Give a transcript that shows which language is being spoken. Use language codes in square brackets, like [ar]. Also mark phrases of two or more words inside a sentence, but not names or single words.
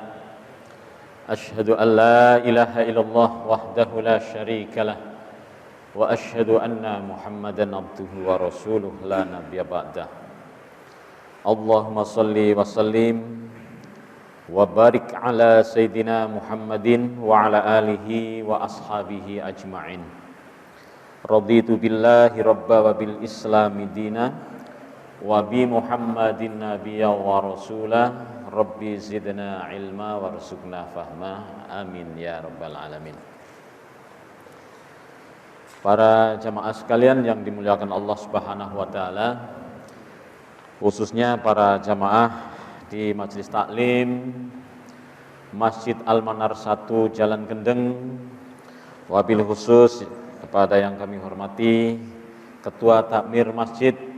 [ar] أشهد أن لا إله إلا الله وحده لا شريك له وأشهد أن محمدا عبده ورسوله لا نبي بعده. اللهم صل وسلم وبارك على سيدنا محمد وعلى آله وأصحابه أجمعين. رضيت بالله ربا وبالإسلام دينا وبمحمد نبيا ورسولا. رب زدنا علما وارزقنا فهما. آمين يا رب العالمين. [id] Para jamaah sekalian yang dimuliakan Allah [ar] سبحانه وتعالى, [id] khususnya para jamaah di Majelis Taklim Masjid Al-Manar 1 Jalan Kendeng, [ar] وبالخصوص [id] kepada yang kami hormati Ketua Takmir Masjid,